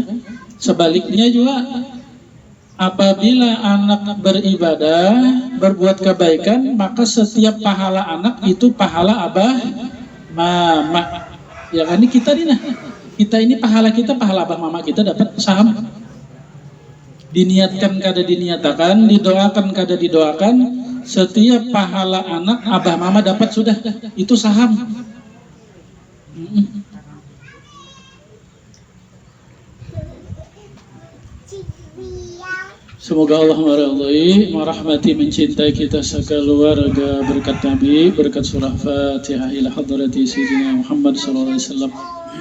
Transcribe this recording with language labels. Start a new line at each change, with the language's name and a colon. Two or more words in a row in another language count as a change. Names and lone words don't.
Indonesian: Sebaliknya juga apabila anak beribadah, berbuat kebaikan, maka setiap pahala anak itu pahala abah mama. Ya kan, ini kita nih nah. Kita ini pahala kita, pahala abah mama kita dapat saham.
Banjar: Diniatkan kada diniatakan, didoakan kada didoakan, setiap pahala anak abah mama dapat sudah, itu saham.
Indonesian: Semoga Allah meridai, merahmati, mencintai kita sekeluarga berkat Nabi, berkat surah Fatihah
Arabic: إلى حضرة سيدنا محمد صلى الله عليه وسلم.